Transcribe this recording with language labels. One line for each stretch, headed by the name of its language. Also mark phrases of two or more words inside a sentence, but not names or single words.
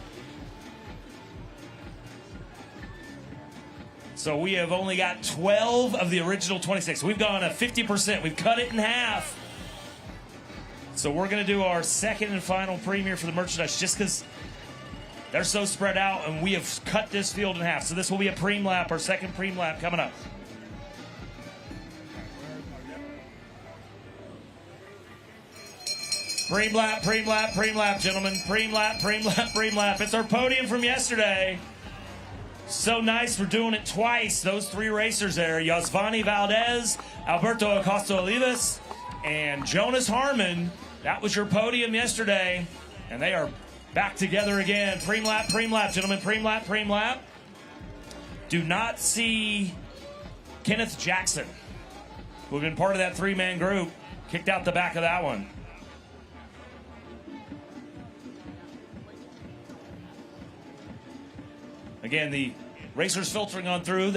English: So we have only got 12 of the original 26. We've gone 50%. We've cut it in half. So we're going to do our second and final premier for the merchandise just because they're so spread out and we have cut this field in half. So this will be a preem lap, our second preem lap coming up. Preem lap, preem lap, preem lap, gentlemen. Preem lap, preem lap, preem lap. It's our podium from yesterday. So nice for doing it twice. Those 3 racers there, Yosvani Valdez, Alberto Acosta Olivas, and Jonas Harmon. That was your podium yesterday, and they are back together again. Preem lap, gentlemen. Preem lap, preem lap. Do not see Kenneth Jackson, who had been part of that 3-man group, kicked out the back of that one. Again, the racers filtering on through.